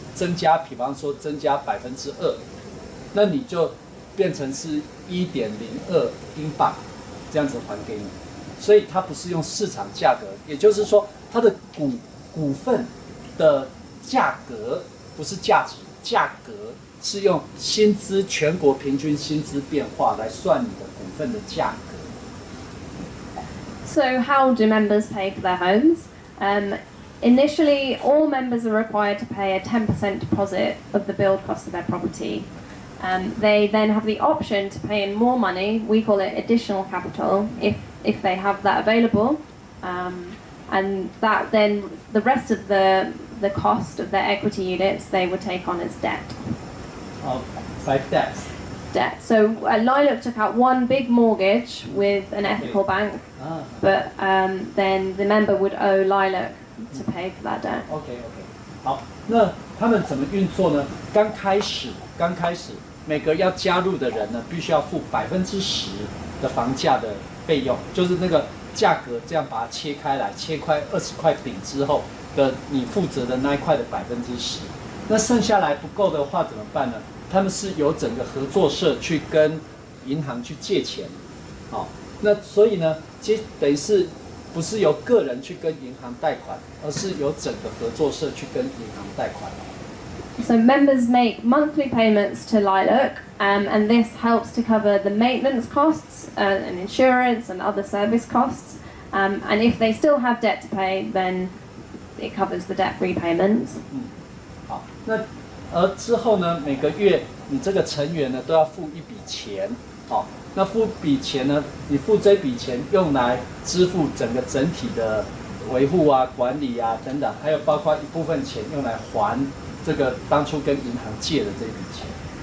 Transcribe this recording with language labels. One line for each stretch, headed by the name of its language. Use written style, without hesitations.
Chinese: 增加，比方说增加2%，那你就变成是1.02英镑这样子还给你。所以它不是用市场价格，也就是说它的股份的价格不是价值，价格是用薪资全国平均薪资变化来算你的股份的价格。
English: So how do members pay for their homes? Initially, all members are required to pay a 10% deposit of the build cost of their property. They then have the option to pay in more money. We call it additional capital if they have that available, and that then the rest of the cost of their equity units they would take on as debt. By debts. Debt. So Lilac took out one big mortgage with an ethical bank, but then the member would owe Lilac to pay for that debt.
Chinese: OK， 好，那他们怎么运作呢？刚开始，每个要加入的人呢，必须要付10%的房价的费用，就是那个价格这样把它切开来，切块20块饼之后的你负责的那一块的10%。那剩下来不够的话怎么办呢？他们是由整个合作社去跟银行去借钱，好，那所以呢，等于是不是由个人去跟银行贷款，而是由整个合作社去跟银行贷款。
English: So members make monthly payments to Lilac, and this helps to cover the maintenance costs and insurance and other service costs. And if they still have debt to pay, then it covers the debt repayments.
Chinese: 好，那之后呢，每个月你这个成员呢都要付一笔钱，好，那付笔钱呢，你付这笔钱用来支付整体的维护啊、管理啊等等，还有包括一部分钱用来还这个当初跟银行借的这笔钱。